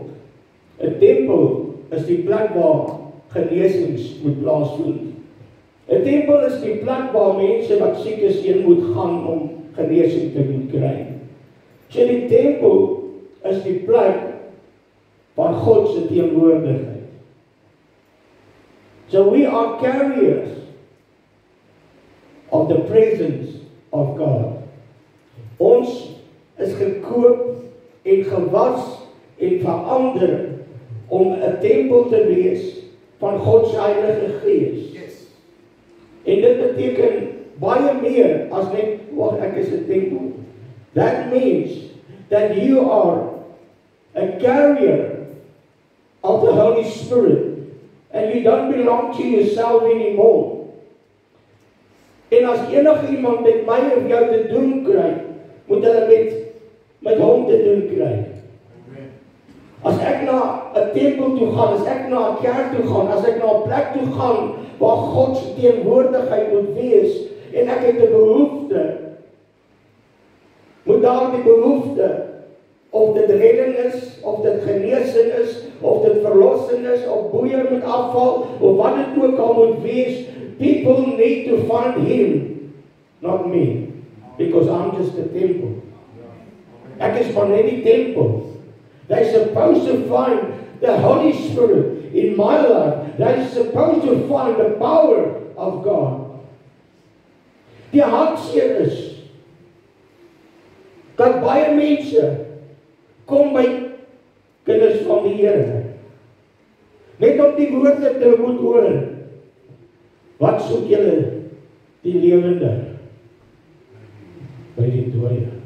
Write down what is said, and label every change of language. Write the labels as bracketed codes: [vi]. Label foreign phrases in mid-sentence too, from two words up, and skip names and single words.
[af] 'n Tempel is die plek waar genesings moet plaasvind. 'n Tempel is die plek waar mense wat siek is heen moet gaan om genesing te moet kry. So die tempel is die plek van God se teenwoordigheid. [en] So we are carriers of the presence of God. [af] Ons is gekoop en gewas en verander om 'n tempel te wees van God se Heilige Gees. Yes. En dit beteken baie meer as net ek is 'n tempel. [en] That means that you are a carrier of the Holy Spirit and you don't belong to yourself anymore. [af] En as enige iemand met my of jou te doen kry, moet hulle met hom te doen kry. As ek na 'n tempel toe gaan, as ek na 'n kerk toe gaan, as ek na 'n plek toe gaan waar God se teenwoordigheid moet wees en ek het 'n behoefte, moet daar die behoefte, of dit redding is, of dit genesing is, of dit verlossing is, of boeie moet afval, of wat dit ook al moet wees, [en] people need to find Him, not me, because I'm just a temple. [af] Ek is maar net die tempel. [en] They're supposed to find the Holy Spirit in my life. They're supposed to find the power of God. [af] Die hartseer is dat baie mense kom by kinders van die Here net om die woorde te moet hoor. Wat soek julle die lewende by die dooie?